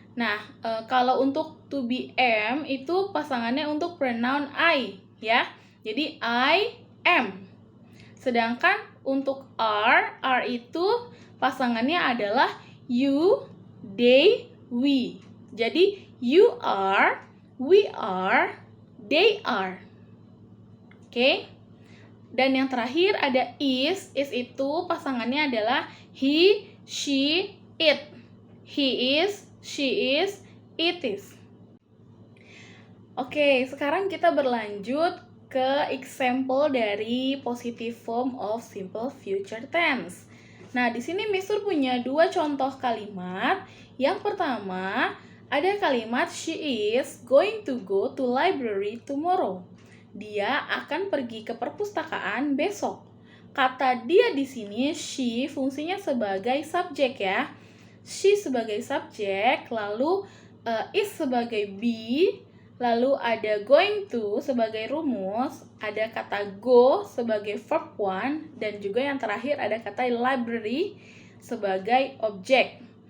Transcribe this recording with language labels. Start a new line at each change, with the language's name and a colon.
Indonesian: Nah, kalau untuk to be am itu pasangannya untuk pronoun I, ya. Jadi I am. Sedangkan untuk R itu pasangannya adalah you, they, we. Jadi
English: you are, we are, they are.
Indonesian: Oke. Dan yang terakhir ada is itu pasangannya adalah he, she, it.
English: He is, she is, it is.
Indonesian: Oke, sekarang kita berlanjut ke
English: example dari positive form of simple future tense.
Indonesian: Nah, di sini Miss Sur punya dua contoh kalimat. Yang pertama, ada kalimat
English: she is going to go to library tomorrow.
Indonesian: Dia akan pergi ke perpustakaan besok. Kata dia di sini she fungsinya sebagai subjek ya. She sebagai subjek, lalu is sebagai be, lalu ada going to sebagai rumus, ada kata go sebagai verb 1, dan juga yang terakhir ada kata library sebagai objek.